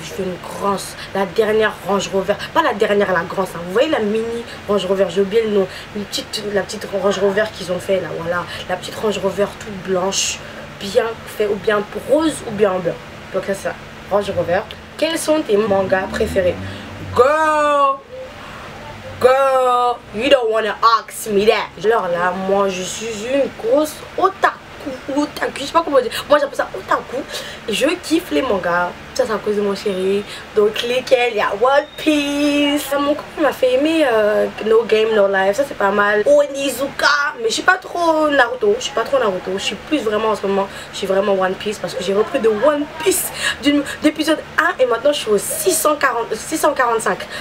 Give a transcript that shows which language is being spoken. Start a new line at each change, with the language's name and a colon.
French: Je veux une grosse, la dernière Range Rover, pas la dernière, la grosse, hein. Vous voyez la mini Range Rover, j'ai oublié le nom, la petite Range Rover qu'ils ont fait là, voilà, la petite Range Rover toute blanche, bien fait, ou bien rose ou bien blanc. Donc ça, Range Rover. Quels sont tes mangas préférés?
English: Girl, girl, you don't wanna ask me that.
French: Alors là, moi je suis une grosse otaku. Je sais pas comment dire, moi j'appelle ça otaku. Je kiffe les mangas, ça c'est à cause de mon chéri. Donc lesquels, il y a One Piece. Mon copain m'a fait aimer No Game No Life, ça c'est pas mal. Onizuka, mais je suis pas trop Naruto, je suis plus vraiment en ce moment, je suis vraiment One Piece parce que j'ai repris de One Piece d'épisode 1 et maintenant je suis au 645.